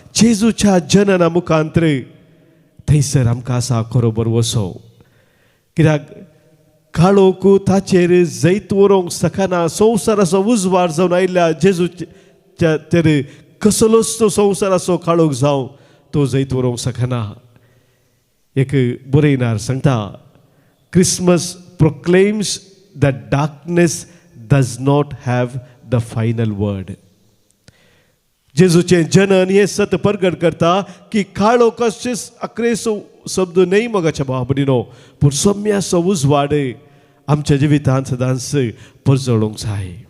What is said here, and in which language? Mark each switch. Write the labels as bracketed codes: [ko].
[gom] जेजूच्या जनना मुखांतर थंयसर आमकां आसा खरो बरवसो. कित्याक काळोख ताचेर जैत व्हरूंक शकना. संवसाराचो उजवाड जावन आयिल्ल्या जेजूच्या तर कसलोच तो संवसाराचो काळोख जावं तो जैत व्हरूंक शकना. एक बरयणार सांगता, [en] Christmas proclaims that darkness does not have the final word. [gom] जेजूचे जनन हे सत प्रगट करता की काळो कशेच अकरेसो शब्द नाही मोगाच्या भाव भयणीनो, पूण सोम्यासो उजवाड आमच्या जिवितांत सदांच परजळोंक जाय.